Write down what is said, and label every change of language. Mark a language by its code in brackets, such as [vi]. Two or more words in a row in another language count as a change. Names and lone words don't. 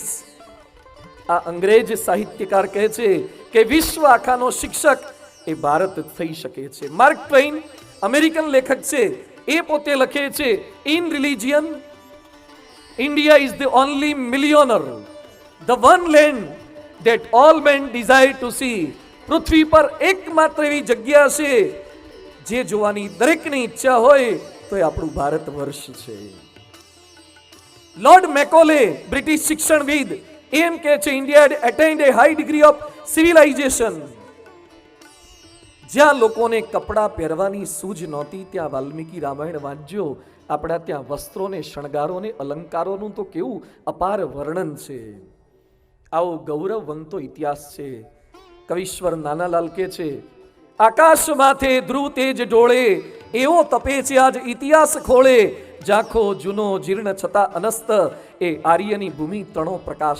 [gu] આ અંગ્રેજ સાહિત્યકાર કહે છે કે વિશ્વ આખાનો શિક્ષક એ ભારત થઈ શકે છે. માર્ક ટ્વેઇન અમેરિકન લેખક છે, એ પોતે લખે છે, [en] In religion India is the only millionaire, the one land that all men desire to see. [gu] પૃથ્વી પર એકમાત્ર એવી જગ્યા છે જે જોવાની દરેકની ઈચ્છા હોય તો એ આપણું ભારત વર્ષ છે. લોર્ડ મેકોલે બ્રિટિશ શિક્ષણવિદ એમ કહે છે, [en] ઇન્ડિયા had attained a high degree of civilization. [gu] જ્યાં લોકોને કપડાં પહેરવાની સૂઝ નહોતી ત્યાં વાલ્મીકી રામાયણ વાંચજો, આપણા ત્યાં વસ્ત્રોને, શણગારોને, અલંકારોનું તો કેવું અપાર વર્ણન છે. આવો ગૌરવવંતો ઇતિહાસ છે. કવિશ્વર નાનાલાલ કે છે, આકાશ માથે ધ્રુવ તેજ ડોળે, એવો તપે છે આજ ઇતિહાસ ખોળે, ઝાંખો જૂનો જીર્ણ છતાં અનસ્ત, એ આર્યની ભૂમિ તણો પ્રકાશ.